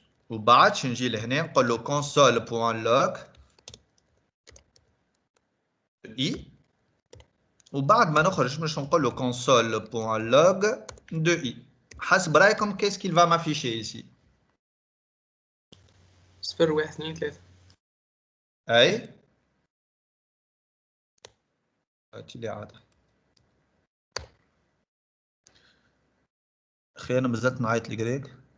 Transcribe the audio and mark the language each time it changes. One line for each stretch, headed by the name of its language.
Arabic: وبعد نجي لهنا نقول له console.log i. وبعد ما نخرج مش نقول له console.log de i. حسب رايكم
French: qu'est-ce qu'il va m'afficher ici? 0 1 2 3.
Arabic: اي هاتي لي عاد اخي انا مازلت نعيط لجريك.